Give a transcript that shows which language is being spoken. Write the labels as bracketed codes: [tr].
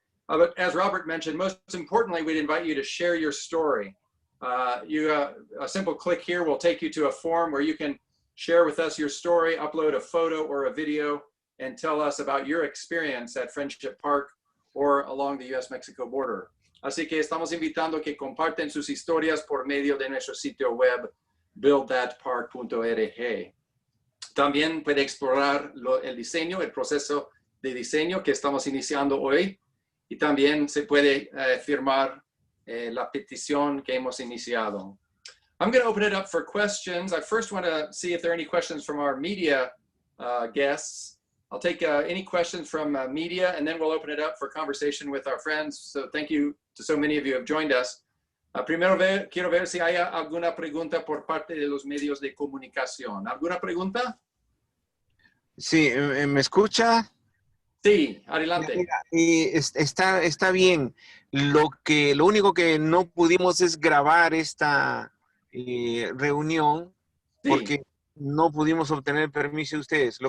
[en] But as Robert mentioned, most importantly, we'd invite you to share your story. A simple click here will take you to a form where you can share with us your story, upload a photo or a video, and tell us about your experience at Friendship Park or along the US-Mexico border. [es] Así que estamos invitando que comparten sus historias por medio de nuestro sitio web, buildthatpark.org. También puede explorar el diseño, el proceso de diseño que estamos iniciando hoy, y también se puede firmar la petición que hemos iniciado. [en] I'm going to open it up for questions. I first want to see if there are any questions from our media guests. I'll take any questions from media, and then we'll open it up for conversation with our friends. So thank you to so many of you who have joined us. [es] Primero quiero ver si hay alguna pregunta por parte de los medios de comunicación. ¿Alguna pregunta? Sí, ¿me escucha? Sí, adelante. Mira, está bien. Lo único que no pudimos es grabar esta reunión porque no pudimos obtener el permiso de ustedes.